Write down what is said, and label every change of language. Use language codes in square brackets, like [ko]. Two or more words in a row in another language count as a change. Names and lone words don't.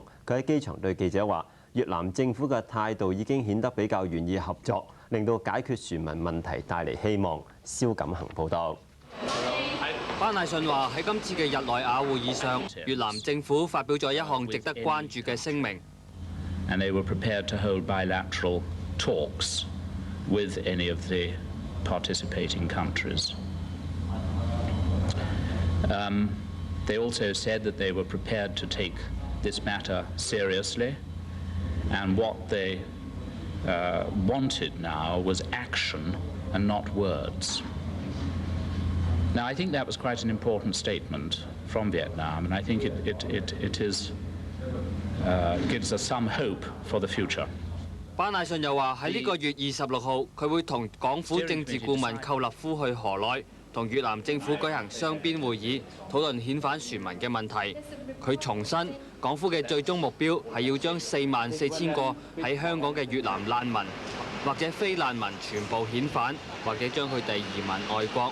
[yue] 佢喺機場對記者話：越南政府嘅態度已經顯得比較願意合作，令到解決船民問題帶嚟希望。蕭錦恒報導。班乃信話喺今次嘅日內瓦會議上，越南政府發表咗一項值得關注嘅聲明。 [en] And they were prepared to hold bilateral talks with any of the participating countries. They also said that they were prepared to take this matter seriously, and what they wanted now was action and not words. Now, I think that was quite an important statement from Vietnam, and I think it is gives us some hope for the future. [yue] 班乃信又話喺呢個月26號，佢會同港府政治顧問寇立夫去河內，同越南政府舉行雙邊會議，討論遣返船民嘅問題。佢重申，港府嘅最終目標係要將44000個喺香港嘅越南難民或者非難民全部遣返，或者將佢哋移民外國。